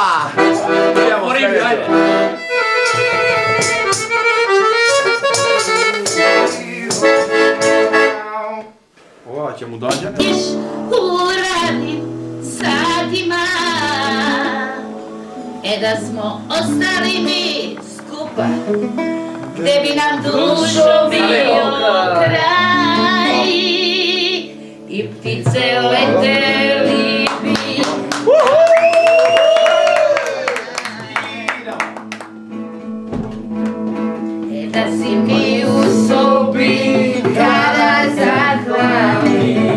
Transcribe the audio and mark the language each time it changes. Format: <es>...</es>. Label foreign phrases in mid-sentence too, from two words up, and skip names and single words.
<mk>Мориме, ајде. Ова ќе му доаѓа.</mk> <sr>Уради садима, да smo ostali mi skupa, gde bi nam dušo bio kraj i ptice leteli bi. Da si mi u sobi kada zahvali,</sr>